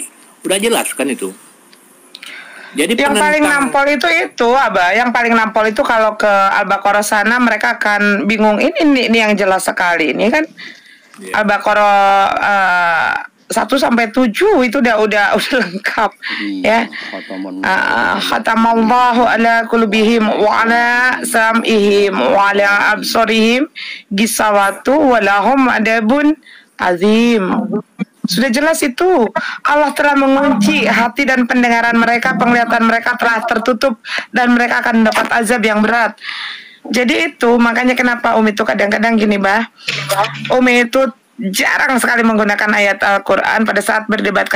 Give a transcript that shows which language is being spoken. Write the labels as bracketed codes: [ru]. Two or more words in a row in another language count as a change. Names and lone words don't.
[id] Udah jelas kan itu? Jadi yang paling nampol itu Abah, yang paling nampol itu kalau ke Al-Baqarah sana mereka akan bingung. Ini yang jelas sekali. Ini kan Al-Baqarah 1-7 itu udah lengkap ya. [ar] ختم الله على قلوبهم وعلى سمعهم وعلى أبصارهم غشاوة ولهم عذاب عظيم. [id] Sudah jelas itu. Allah telah mengunci hati dan pendengaran mereka, penglihatan mereka telah tertutup dan mereka akan mendapat azab yang berat. Jadi itu makanya kenapa Umi itu kadang-kadang gini, Umi itu jarang sekali menggunakan ayat Al-Quran pada saat berdebat.